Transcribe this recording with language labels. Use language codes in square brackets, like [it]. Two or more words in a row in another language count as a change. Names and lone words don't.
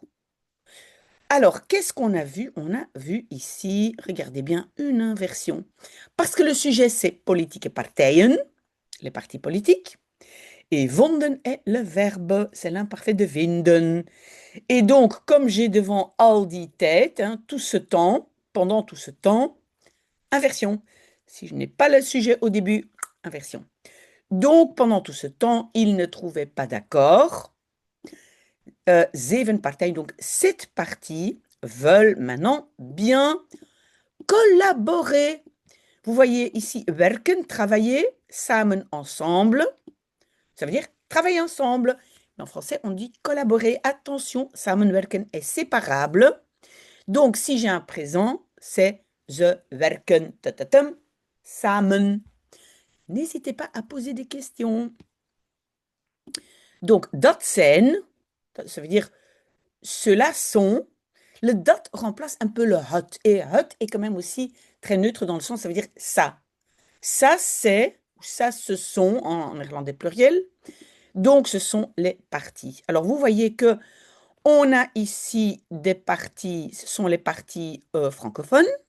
[fr] Alors, qu'est-ce qu'on a vu? On a vu ici, regardez bien, une inversion. Parce que le sujet, c'est politique et partijen, les partis politiques. Et vonden est le verbe, c'est l'imparfait de vinden. Et donc, comme j'ai devant [nl] al die tijd, [fr] tout ce temps, pendant tout ce temps, inversion. Si je n'ai pas le sujet au début, inversion. Donc, pendant tout ce temps, ils ne trouvaient pas d'accord. [nl] Zeven partijen, [fr] donc 7 parties, veulent maintenant bien collaborer. Vous voyez ici werken, travailler, samen, ensemble. Ça veut dire travailler ensemble. Mais en français, on dit collaborer. Attention, samenwerken est séparable. Donc, si j'ai un présent, c'est [nl] ze werken samen. [fr] N'hésitez pas à poser des questions. Donc, [nl] dat zijn, [fr] ça veut dire ceux-là sont. Le dat remplace un peu le hot. Et hot est quand même aussi très neutre dans le sens, ça veut dire ça. Ça, c'est, ou ça, ce sont, en néerlandais pluriel. Donc, ce sont les parties. Alors, vous voyez que on a ici des parties, ce sont les parties francophones.